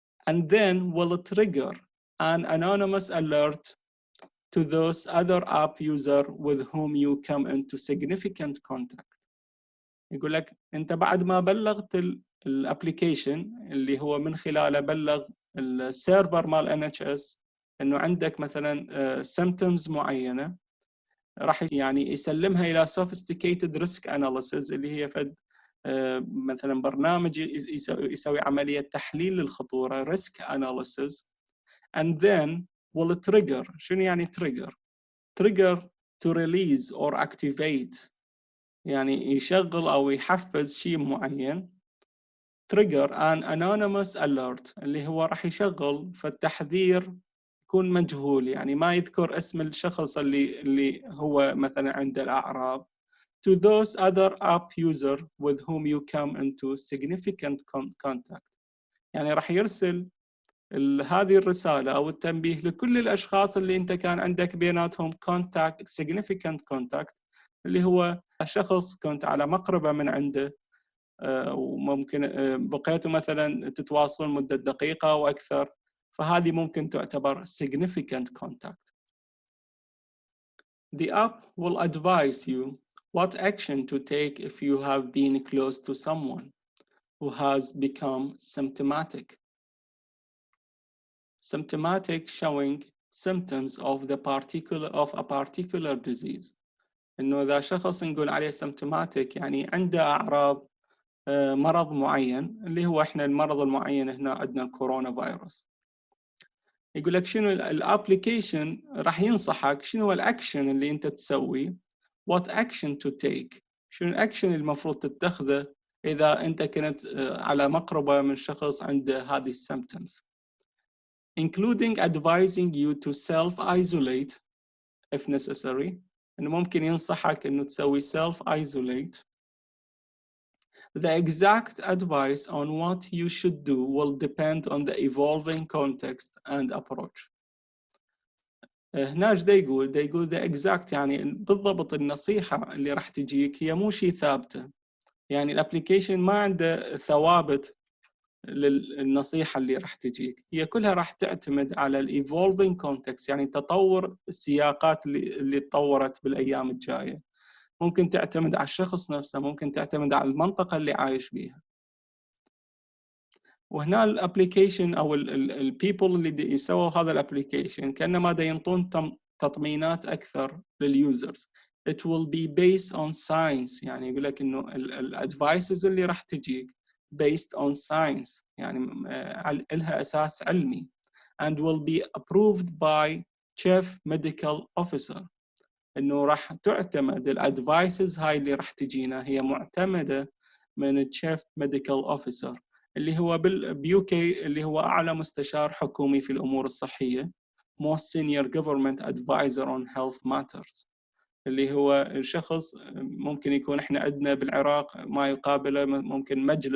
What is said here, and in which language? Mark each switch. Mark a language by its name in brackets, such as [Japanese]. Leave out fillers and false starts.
[English] And then will trigger an anonymous alert to those other app user with whom you come into significant contact. [Arabic] يقول لك انت بعد ما بلغت الابليكيشن اللي هو من خلاله بلغ السيرفر مال NHS انه عندك مثلا symptoms معينه، راح يعني يسلمها الى [English] sophisticated risk analysis [Arabic] اللي هي فد مثلا برنامج يسوي عملية تحليل للخطورة risk analysis. [English] and then will trigger. شنو يعني trigger؟ trigger to release or activate، [Arabic] يعني يشغل أو يحفز شيء معين. trigger an anonymous alert اللي هو راح يشغل فالتحذير يكون مجهول، يعني ما يذكر اسم الشخص اللي هو مثلا عنده الأعراض. [English] to those other app user with whom you come into significant contact. [Arabic] يعني راح يرسل هذه الرسالة أو التنبيه لكل الأشخاص اللي أنت كان عندك بيناتهم contact significant contact، اللي هو شخص كنت على مقربة من عنده وممكن بقيتوا مثلا تتواصلون مدة دقيقة أو أكثر، فهذه ممكن تعتبر significant contact. [English] The app will advise you what action to take if you have been close to someone who has become symptomatic. Symptomatic showing symptoms of a particular disease. [Arabic] إنه إذا شخص نقول عليه symptomatic يعني عنده أعراض مرض معين، اللي هو إحنا المرض المعين هنا عندنا الكورونا فيروس. يقول لك شنو الابليكيشن راح ينصحك شنو الاكشن اللي انت تسوي. what action to take، شنو الاكشن المفروض تتخذه اذا انت كنت على مقربة من شخص عنده هذه السيمبتومز. [English] including advising you to self-isolate if necessary، [Arabic] انه ممكن ينصحك انه تسوي [English] self-isolate. The exact advice on what you should do will depend on the evolving context and approach. [Arabic] هنا ايش دا يقول [English] the exact [Arabic] يعني بالضبط النصيحة اللي راح تجيك هي مو شيء ثابتة، يعني الابليكيشن ما عنده ثوابت للنصيحة اللي راح تجيك، هي كلها راح تعتمد على الايفولفينج كونتكست، يعني تطور السياقات اللي تطورت بالايام الجاية. ممكن تعتمد على الشخص نفسه، ممكن تعتمد على المنطقة اللي عايش بيها. وهنا الابليكيشن او البيبل اللي يسووا هذا الابليكيشن كانما دا ينطون تطمينات اكثر لليوزرز. [English] it will be based on science. [Arabic] يعني يقول لك إنه الadvices اللي راح تجيك [English] based on science، [Arabic] يعني لها أساس علمي، [English] and will be approved by chief medical officer. [Arabic] إنه راح تعتمد الadvices هاي اللي راح تجينا هي معتمدة من chief medical officer اللي هو باليوكي اللي هو أعلى مستشار حكومي في الأمور الصحية، [English] most senior government advisor on health matters، [Arabic] اللي هو الشخص ممكن يكون احنا عندنا بالعراق ما يقابله ممكن